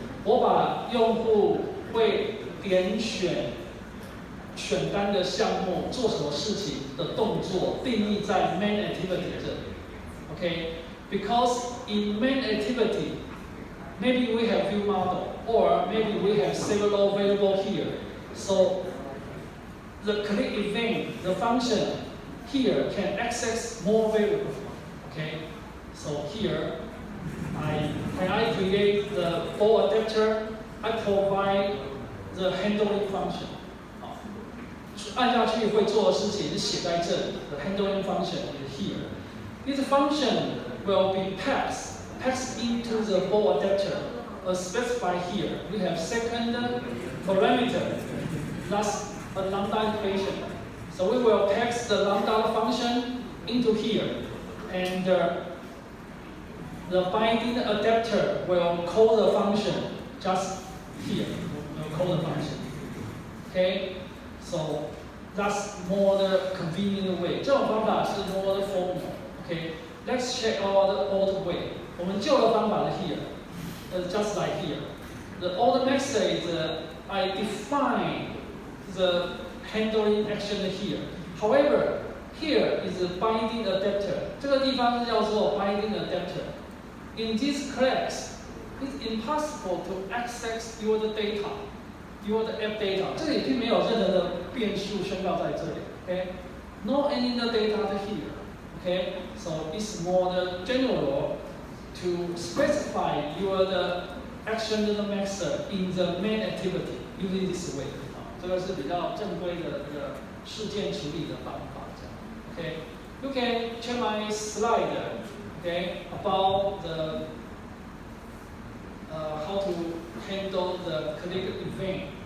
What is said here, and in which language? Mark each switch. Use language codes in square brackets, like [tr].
[zh] 我把用户会点选选单的项目做什么事情的动作定义在 main activity 这里。 [en] Okay, because in main activity, maybe we have view model, or maybe we have several variables here. So the click event, the function here can access more variables. Okay, so here, when I create the ball adapter, I provide the handling function. [zh] 按下去会做的事情是写在这里。 [en] The handling function is here. This function will be passed into the ball adapter, as specified here. We have second parameter, that's a lambda equation. So we will pass the lambda function into here, and the binding adapter will call the function just here. Will call the function. Okay, so that's more the convenient way. [zh] 这种方法是 [en] more the formal. Okay, let's check out the old way. [zh] 我们旧的方法是 [en] here, just like here. The old method is I define the handling action here. However, here is the binding adapter. [zh] 这个地方是叫做 binding adapter. [en] In this class, it's impossible to access your data, your app data. [zh] 这里并没有任何的变数宣告在这里。 [en] Okay, no any data here. Okay, so it's more the general to specify your action method in the main activity using this way. [zh] 这个是比较正规的事件处理的方法。 [en] Okay, you can check my slide. Okay, about the how to handle the click event.